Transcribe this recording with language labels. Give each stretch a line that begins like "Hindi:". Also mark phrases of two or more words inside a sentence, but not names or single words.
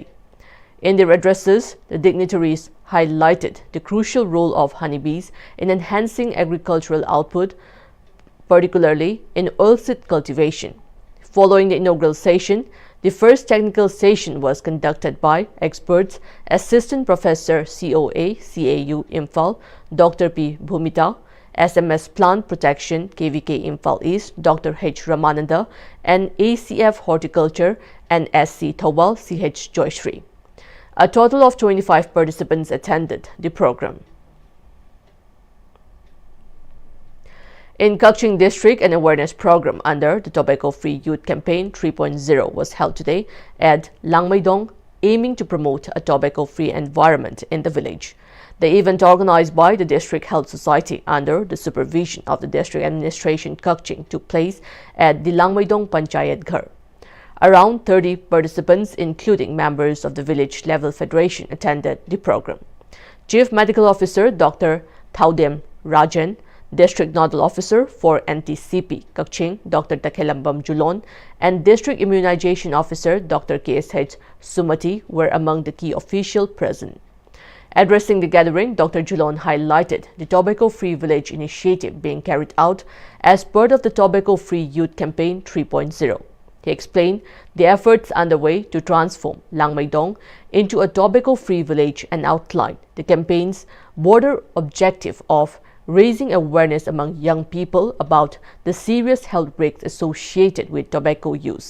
English: In their addresses, the dignitaries highlighted the crucial role of honeybees in enhancing agricultural output, particularly in oilseed cultivation. Following the inaugural session, the first technical session was conducted by experts Assistant Professor COA CAU Imphal, Dr. P. Bhumita, SMS Plant Protection KVK Imphal East, Dr. H. Ramananda, and ACF Horticulture and SC Thobal CH Joyshri. A total of 25 participants attended the program. In Kakching District, an awareness program under the Tobacco Free Youth Campaign 3.0 was held today at Langmaidong, aiming to promote a tobacco-free environment in the village. The event, organized by the District Health Society under the supervision of the District Administration Kakching, took place at the Langmaidong Panchayat Ghar. Around 30 participants, including members of the village level federation, attended the program. Chief Medical Officer Dr. Thaudem Rajan, District Nodal Officer for NTCP Kakching Dr. Takhelambam Julon, and District Immunization Officer Dr. KSH Sumati were among the key officials present. Addressing the gathering, Dr. Julon highlighted the Tobacco-Free Village initiative being carried out as part of the Tobacco-Free Youth Campaign 3.0. He explained the efforts underway to transform Langmaidong into a tobacco-free village and outlined the campaign's broader objective of raising awareness among young people about the serious health risks associated with tobacco use.